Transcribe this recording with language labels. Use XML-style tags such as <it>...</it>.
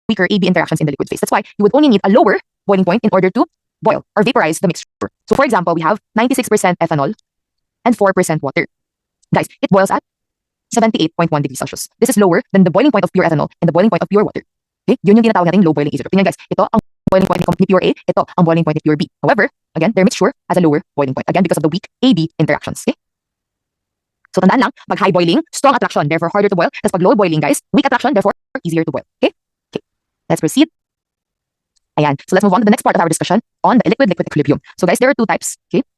<en>weaker AB interactions in the liquid phase. That's why you would only need a lower boiling point in order to boil or vaporize the mixture. So for example, we have 96% ethanol and 4% water. Guys, it boils at 78.1 degrees Celsius. This is lower than the boiling point of pure ethanol and the boiling point of pure water.</en> <tl>Okay? Yun yung tinatawag nating low boiling isotherm. Tingnan guys, ito ang boiling point ni pure A, ito ang boiling point ni pure B.</tl> <en>However, again, their mixture has a lower boiling point. Again, because of the weak AB interactions. Okay? So tandaan lang, pag high boiling, strong attraction, therefore harder to boil. Tapos pag low boiling, guys, weak attraction, therefore easier to boil. Okay? Okay. Let's proceed. Ayan. So let's move on to the next part of our discussion on the liquid-liquid equilibrium. So guys, there are two types. Okay?</en>